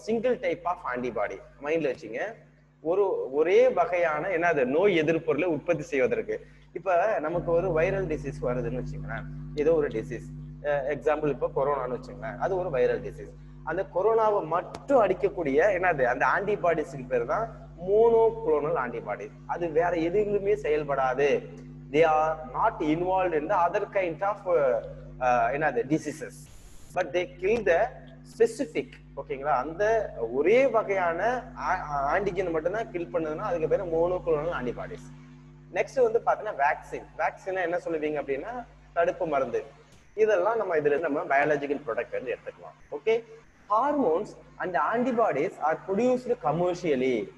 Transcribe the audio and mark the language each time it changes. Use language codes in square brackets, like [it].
[en] single type of antibody [ta] மைண்ட்ல வச்சுங்க. ஒரே வகையான என்னது நோய் எதிர்ப்பொருளை உற்பத்தி செய்வதற்கு. இப்ப நமக்கு ஒரு வைரல் டிசீஸ் வருதுன்னு வச்சுங்களேன், ஏதோ ஒரு டிசீஸ், எக்ஸாம்பிள் இப்ப கொரோனான்னு வச்சுங்களேன், அது ஒரு வைரல் டிசீஸ். அந்த கொரோனாவை மட்டும் அடிக்கக்கூடிய என்னது அந்த ஆன்டிபாடிஸ்க்கு பேர் தான் மோனோகுளோனல் ஆன்டிபாடிஸ். அது வேற எதுவுமே செயல்படாது. [en] they are not involved in the other kind of [ta] என்னது [en] diseases, but they kill the specific. [ta] ஓகேங்களா, அந்த ஒரே வகையான ஆன்டிஜன் மட்டும் தான் கில் பண்ணுதுன்னா அதுக்கு பேர் மோனோகுளோனல் ஆன்டிபாடிஸ். நெக்ஸ்ட் வந்து பாத்தீங்கன்னா வேக்சின். வேக்சின் என்ன சொல்லுவீங்க அப்படின்னா தடுப்பு மருந்து. இதெல்லாம் நம்ம இதுல இருந்து நம்ம பயாலஜிக்கல் ப்ராடக்ட் வந்து எடுத்துக்கலாம். Okay, [en] Hormones and antibodies are produced commercially.